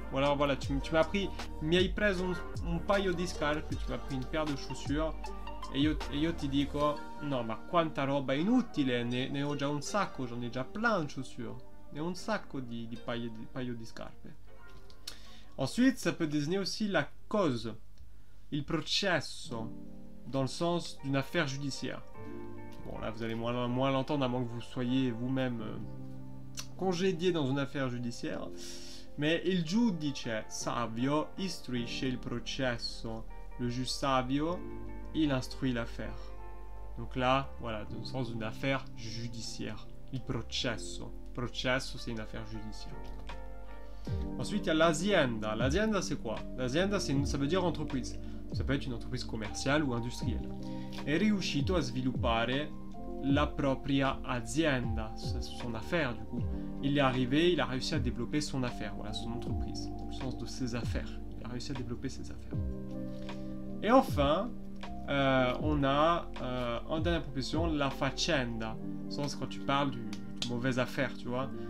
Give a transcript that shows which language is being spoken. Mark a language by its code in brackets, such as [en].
[fr] Voilà, tu m'as pris, [it] mi hai preso un paio di scarpe, [fr] tu m'as pris une paire de chaussures [it] e io ti dico no, ma quanta roba inutile, ne ho già un sacco, [fr] j'en ai già plein de chaussures, [it] ne ho un sacco di paio di scarpe. [fr] Ensuite ça peut désigner aussi la cause, il processo, dans le sens d'une affaire judiciaire. Bon, là, vous allez moins l'entendre, à moins que vous soyez vous-même congédié dans une affaire judiciaire. [it] Mais il giudice savio istruisce il processo. [fr] Le juge savio, il instruit l'affaire. Donc là, voilà, dans le sens d'une affaire judiciaire. Il processo. Processo, c'est une affaire judiciaire. Ensuite, il y a l'azienda. L'azienda, c'est quoi? L'azienda, ça veut dire entreprise. Ça peut être une entreprise commerciale ou industrielle. [it] È riuscito a sviluppare la propria azienda, [fr] son affaire du coup. Il est arrivé, il a réussi à développer son affaire, voilà, son entreprise, dans le sens de ses affaires. Il a réussi à développer ses affaires. Et enfin, on a en dernière proposition la faccenda, sens quand tu parles du mauvaise affaire, tu vois.